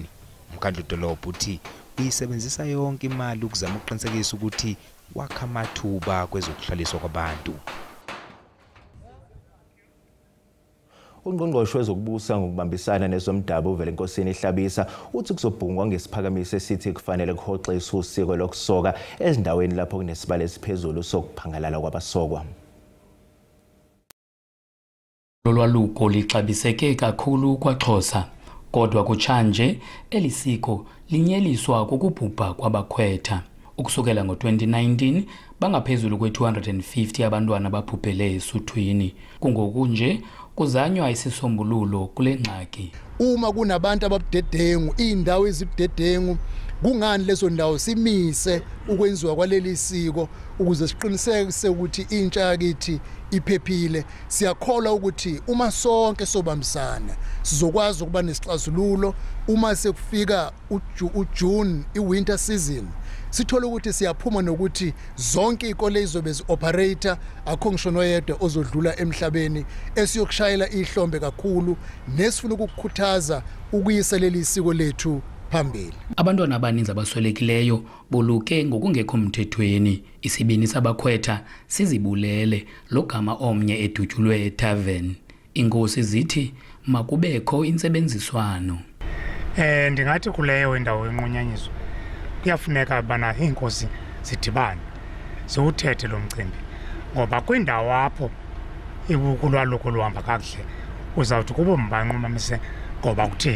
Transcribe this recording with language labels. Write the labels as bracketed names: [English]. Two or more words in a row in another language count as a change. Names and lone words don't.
[Zulu] Umkhandlu dolobha uthi uyisebenzisa yonke imali ukuzama ukuqinisekisa ukuthi wakha amathuba kwezokuhlaliswa kwabantu. Ungqongqoshe wezokubusa ngokubambisana nezomdabu uVelenkosini Hlabisa uthi kuzobhungwa ngesiphakamiso esithi kufanele kuhoxiswe usiko lokusoka ezindaweni lapho kunesibalo esiphezulu sokuphangalala kwabasokwa. [Xhosa] Lolwaluko lixabiseke kakhulu kwaXhosa, kodwa kutshanje elisiko linyeliswa kukubhubha kwabakhwetha. Ukusukela ngo-2019 bangaphezulu kwe-250 abantwana babhubhele esuthwini. Kungoku nje kuzanywa isisombululo kule ngxaki. [Zulu] Uma kunabantu ababudedengu, indawo ezibudedengu, kungani lezo ndawo simise ukwenziwa kwaleli siko ukuze siqiniseke ukuthi intsha yakithi iphephile. Siyakholwa ukuthi uma sonke sobambisana sizokwazi ukuba nesixazululo uma sekufika uJune [English] iwinter season. [Zulu] Sithola ukuthi siyaphuma nokuthi zonke ikole izobe zi-operator, akho ngisho noyedwa ozodlula emhlabeni esiyokushayela ihlombe kakhulu nesifuna ukukhuthaza ukuyisa leli siko lethu phambili. [Xhosa] Abantwana abaninzi abaswelekileyo boluke ngokungekho mthethweni. Isibini sabakhwetha sizibulele logama omnye edutyulwe etavern. Inkosi zithi makubekho insebenziswano. Ndingathi kuleyo indawo enqunyanyiswa kuyafuneka bana inkosi zidibane ziwuthethe lo mcimbi, ngoba kwindawo apho ibukulwaluko luhamba kakuhle uzawuthi kubo mbanqumamisa ngoba kuthini.